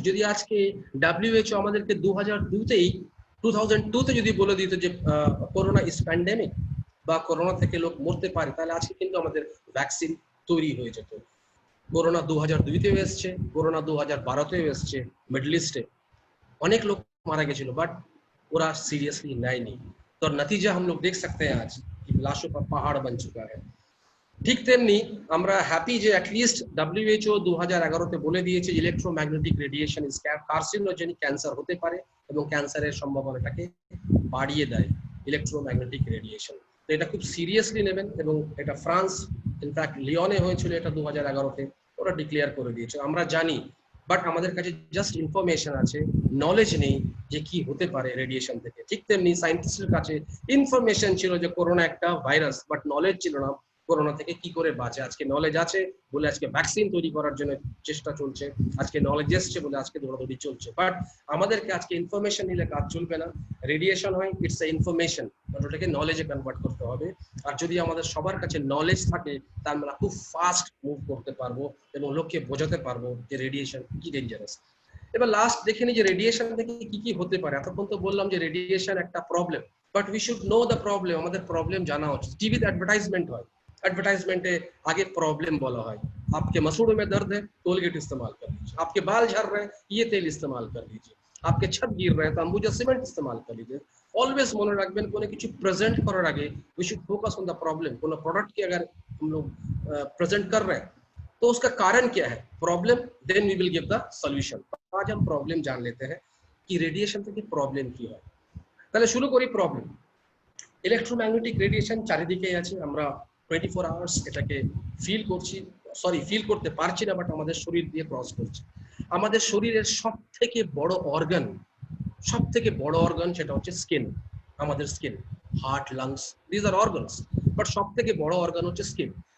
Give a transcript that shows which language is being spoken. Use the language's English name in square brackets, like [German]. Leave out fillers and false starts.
[Bangla] যদি আজকে WHO আমাদেরকে 2002-তে যদি বলে দিত যে করোনা ইজ প্যান্ডেমিক বা করোনা থেকে লোক মরতে পারে, তাহলে আজকে কিন্তু আমাদের ভ্যাকসিন তৈরি হয়ে যেত। করোনা 2002-তেও এসছে, করোনা 2012-তেও এসছে, মিডল ইস্টে অনেক লোক মারা গেছিল, বাট ওরা सीरियसली নেয়নি। [Hindi] तो नतीजा हम लोग देख सकते हैं आज कि लाशों का पहाड़ बन चुका है। [Bangla] ঠিক তেমনি আমরা হ্যাপি যে অ্যাটলিস্ট WHO 2011-তে বলে দিয়েছে [English] electromagnetic radiation is carcinogenic, [Bangla] cancer হতে পারে এবং ক্যান্সারের সম্ভাবনাটাকে বাড়িয়ে দেয় ইলেকট্রোম্যাগনেটিক রেডিয়েশন। তো এটা খুব সিরিয়াসলি নেবেন, এবং এটা ফ্রান্স, ইনফ্যাক্ট লিওনে হয়েছিল এটা 2011-তে, ওরা ডিক্লেয়ার করে দিয়েছে। আমরা জানি, বাট আমাদের কাছে জাস্ট ইনফরমেশন আছে, নলেজ নেই যে কি হতে পারে রেডিয়েশন থেকে। ঠিক তেমনি সায়েন্টিস্টের কাছে ইনফরমেশন ছিল যে করোনা একটা ভাইরাস, বাট নলেজ ছিল না করোনা থেকে কি করে বাঁচে। আজকে নলেজ আছে বলে আজকে ভ্যাকসিন তৈরি করার জন্য চেষ্টা চলছে, আজকে নলেজ এসছে বলে আজকে দৌড়াদৌড়ি চলছে। বাট আমাদেরকে আজকে ইনফরমেশন নিলে কাজ চলবে না। রেডিয়েশন হয়, [English] it's a information, [Bangla] বাট ওটাকে নলেজে কনভার্ট করতে হবে। আর যদি আমাদের সবার কাছে নলেজ থাকে, তা আমরা খুব ফাস্ট মুভ করতে পারবো এবং লোককে বোঝাতে পারবো যে রেডিয়েশন কি ডেঞ্জারাস। এবার লাস্ট দেখে নি যে রেডিয়েশন থেকে কি কি হতে পারে। এতক্ষণ তো বললাম যে রেডিয়েশন একটা problem, but [English] We should know the problem. [Bangla] আমাদের প্রবলেম জানা উচিত। টিভিতে অ্যাডভার্টাইজমেন্ট হয়, [Hindi] एडवर्टाइजमेंटे आगे प्रॉब्लम बोला है, आपके मसूड़ों में दर्द है, कोलगेट इस्तेमाल कर लीजिए, आपके बाल झड़ रहे हैं, ये तेल इस्तेमाल कर लीजिए, आपके छत गिर रहे हैं तो अंबुजा सीमेंट इस्तेमाल कर लीजिए। [Bangla] ऑलवेज মনে রাখবেন কোনো কিছু প্রেজেন্ট করার আগে [English] we should focus on the problem। [Bangla] কোনো [Hindi] प्रोडक्ट की अगर हम लोग प्रेजेंट कर रहे हैं तो उसका कारण क्या है, problem, [English] Then we will give the solution. [Hindi] आज हम प्रॉब्लम जान लेते हैं कि रेडिएशन [Bangla] থেকে প্রবলেম কি হয়। তাহলে শুরু করি প্রবলেম। ইলেকট্রোম্যাগনেটিক রেডিয়েশন চারিদিকেই আছে, আমরা 24 আওয়ার্স এটাকে ফিল করছি, সরি ফিল করতে পারছি না, বাট আমাদের শরীর দিয়ে ক্রস করছে। আমাদের শরীরের সব থেকে বড় অর্গান সেটা হচ্ছে স্কিন। আমাদের skin, heart, lungs, [English] this are organs, [Bangla] but সব থেকে বড় অর্গান হচ্ছে স্কিন।